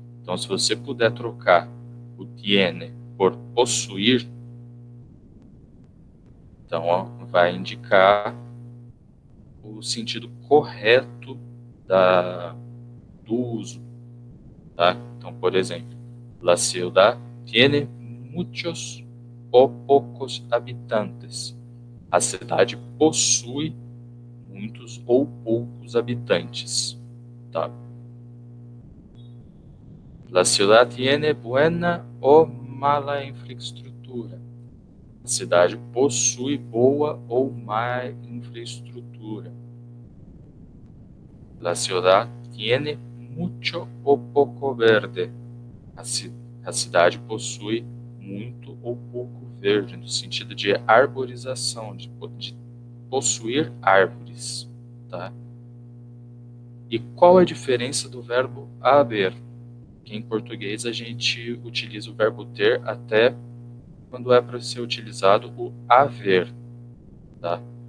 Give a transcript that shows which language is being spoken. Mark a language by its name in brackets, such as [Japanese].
[Portuguese] Então, se você puder trocar o tiene por possuir, então vai indicar o sentido correto do uso, tá? Então, por exemplo, [Spanish] la ciudad tiene muchos o pocos habitantes. [Portuguese] A cidade possui muitos ou poucos habitantes, tá? [Spanish] La ciudad tiene buena o mala infraestrutura. [Portuguese] A cidade possui boa ou má infraestrutura. [Spanish] La ciudad tiene mucho o poco verde. [Portuguese] A cidade possui muito ou pouco verde, no sentido de arborização, de possuir árvores, tá? E qual a diferença do verbo haver? Que em português a gente utiliza o verbo ter até quando é para ser utilizado o haver, tá?